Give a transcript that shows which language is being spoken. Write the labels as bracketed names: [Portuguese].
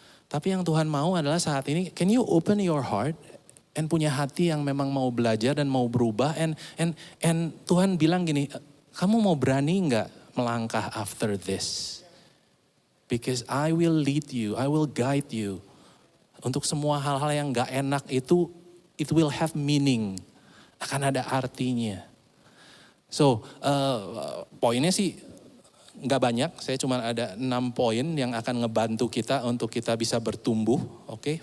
[Indonesian] Tapi yang Tuhan mau adalah saat ini, [English] can you open your heart [Indonesian] and punya hati yang memang mau belajar dan mau berubah, and Tuhan bilang gini, kamu mau berani nggak melangkah [English] after this? Because I will lead you, I will guide you. [Indonesian] Untuk semua hal-hal yang nggak enak itu, [English] it will have meaning, [Indonesian] akan ada artinya. So, poinnya sih nggak banyak, saya cuma ada 6 poin yang akan ngebantu kita untuk kita bisa bertumbuh, oke?